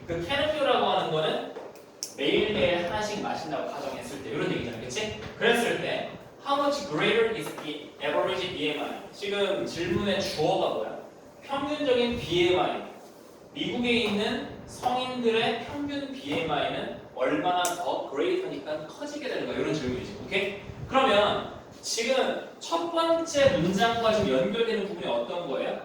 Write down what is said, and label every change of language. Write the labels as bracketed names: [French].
[Korean] 그 캔 음료라고 하는 거는 매일매일 하나씩 마신다고 가정했을 때 이런 얘기잖아, 그렇지? 그랬을 때 [English] How much greater is the average BMI? [Korean] 지금 질문의 주어가 뭐야? 평균적인 BMI. 미국에 있는 성인들의 평균 BMI는 얼마나 더 greater니까 커지게 되는 거야? 이런 질문이지. 오케이? 그러면 지금 첫 번째 문장과 지금 연결되는 부분이 어떤 거예요?